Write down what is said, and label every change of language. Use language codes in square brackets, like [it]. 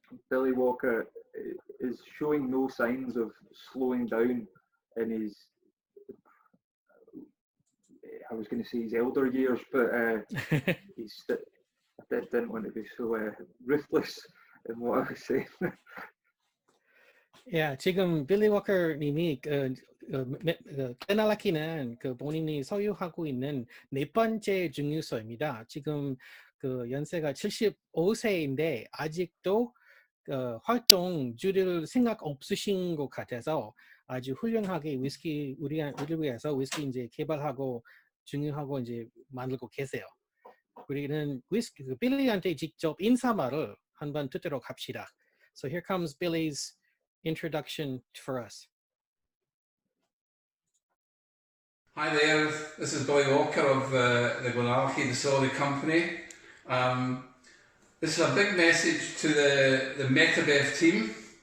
[en] Billy Walker is showing no signs of slowing down in his, I was going to say his elder years, but he's, I didn't want to be so ruthless in what I was saying. [ko] Yeah, 지금 빌리 워커님이 글렌알라키는 그 본인이 소유하고 있는 네 번째 증류소입니다. 지금 그 연세가 75세인데 아직도 활동 줄일 생각 없으신 것 같아서 아주 훌륭하게 위스키 우리를 위해서 위스키 이제 개발하고 증류하고 이제 만들고 계세요. 우리는 위스키 그 빌리한테 직접 인사말을 한번 듣도록 합시다. [en] So here comes Billy's introduction for us. Hi there, this is Billy Walker of the GlenAllachie Distillery Company. This is a big message to the METABEV team.